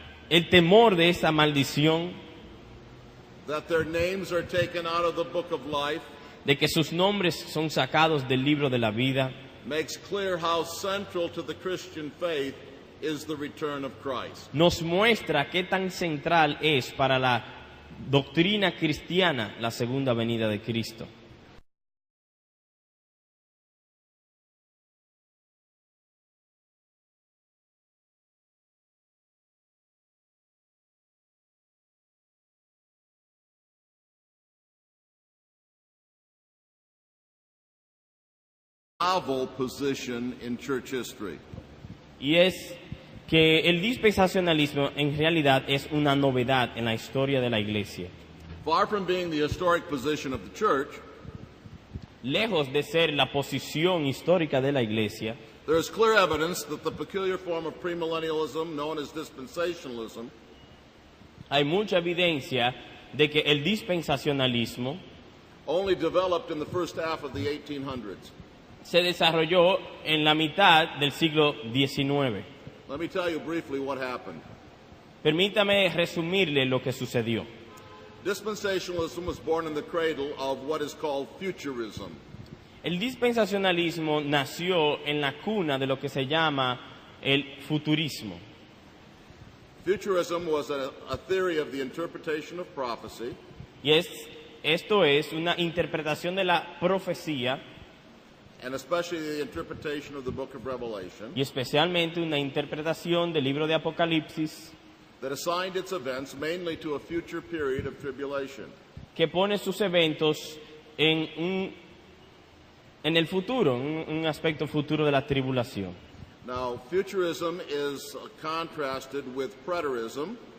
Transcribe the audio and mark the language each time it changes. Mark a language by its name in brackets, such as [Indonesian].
[Spanish] El temor de esa maldición, [English] that their names are taken out of the book of life, [Spanish] de que sus nombres son sacados del libro de la vida, [English] makes clear how central to the Christian faith is the return of Christ. [Spanish] nos muestra qué tan central es para la doctrina cristiana la segunda venida de Cristo. [English] Novel position in church history. [Spanish] Y es que el dispensacionalismo en realidad es una novedad en la historia de la iglesia. [English] Far from being the historic position of the church, [Spanish] Lejos de ser la posición histórica de la iglesia, [English] there is clear evidence that the peculiar form of premillennialism known as dispensationalism [Spanish] hay mucha evidencia de que el dispensacionalismo [English] only developed in the first half of the 1800s. [Spanish] se desarrolló en la mitad del siglo XIX. [English] Let me tell you briefly what happened. [Spanish] Permítame resumirle lo que sucedió. [English] Dispensationalism was born in the cradle of what is called futurism. [Spanish] El dispensacionalismo nació en la cuna de lo que se llama el futurismo. [English] Futurism was a theory of the interpretation of prophecy [Spanish] Y esto es una interpretación de la profecía [English] and especially the interpretation of the book of Revelation [Spanish] y especialmente una interpretación del libro de Apocalipsis [English] that assigned its events mainly to a future period of tribulation. [Spanish] que pone sus eventos en el futuro, un aspecto futuro de la tribulación. [English] Now, futurism is contrasted with preterism,